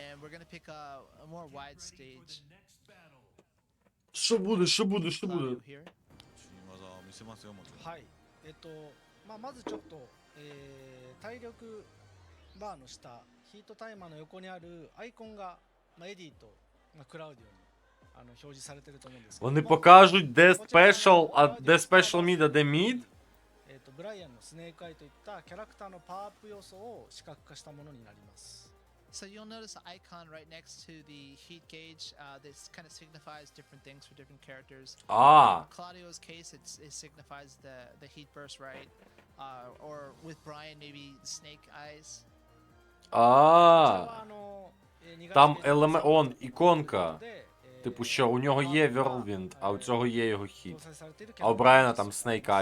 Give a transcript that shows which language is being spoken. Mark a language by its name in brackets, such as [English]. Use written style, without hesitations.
[English] And we're gonna pick a more wide stage. [Ukrainian] Що буде? [English] Claudio here. [Japanese] 新技を見せますよもちろん。はいまあ、まずちょっと、体力バーの下ヒートタイマーの横にあるアイコンが、まあ、エディと、まあ、クラウディオに表示されてると思うんですけども [Ukrainian] Вони покажуть, де спешл, а де спешл мід, а де мід? [Japanese] ブライアンのスネークアイといったキャラクターのパワーアップ要素を視覚化したものになります [English] So you'll notice an icon right next to the heat gauge. This kind of signifies different things for different characters. А, In Claudio's case, it signifies the heat burst, right? Or with Brian, maybe snake eyes. [Japanese] こちらは [Ukrainian] А. Там елемент, он, іконка. Типу, що у нього є Whirlwind, а у цього є його хіт. А у Брайана там Snake Eyes